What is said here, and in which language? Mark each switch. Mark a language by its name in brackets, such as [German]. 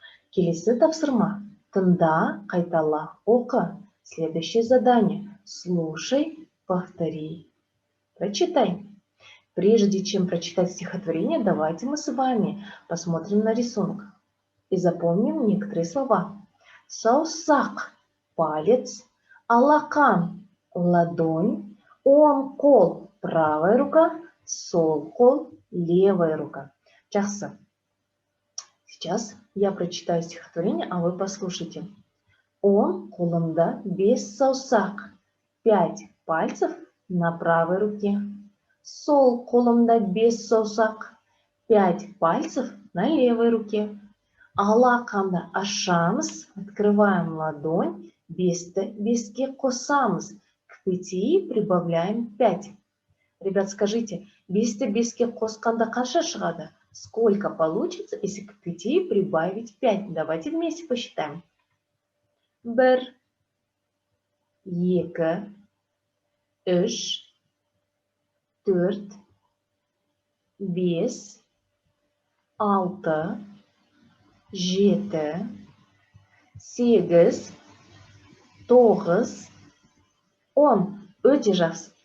[Kazakh] Келесі тапсырма. Тыңда, қайтала, оқы. [Russian] Следующее задание. Слушай, повтори, прочитай. Прежде чем прочитать стихотворение, давайте мы с вами посмотрим на рисунок и запомним некоторые слова. [Kazakh] Саусақ, палец, алақан, ладонь, оң қол, [Russian] правая рука, [Kazakh] сол қол, [Russian] левая рука. [Kazakh] Жақсы. [Russian] Сейчас я прочитаю стихотворение, а вы послушайте. [Kazakh] Он қолымда 5 саусақ, [Russian] 5 пальцев на правой руке. [Kazakh] Сол қолымда 5 саусақ, [Russian] 5 пальцев на левой руке. [Kazakh] Алақанды ашамыз, [Russian] открываем ладонь, [Kazakh] 5-ке қосамыз, [Russian] к 5 прибавляем 5. Ребят, скажите, [Kazakh] 5-ке қосқанда қанша шығады? [Russian] Сколько получится, если к 5 прибавить 5? Давайте вместе посчитаем. [Kazakh] 1, 2, 3, 4, 5, 6, 7, 8, 9, 10. Өте жақсы.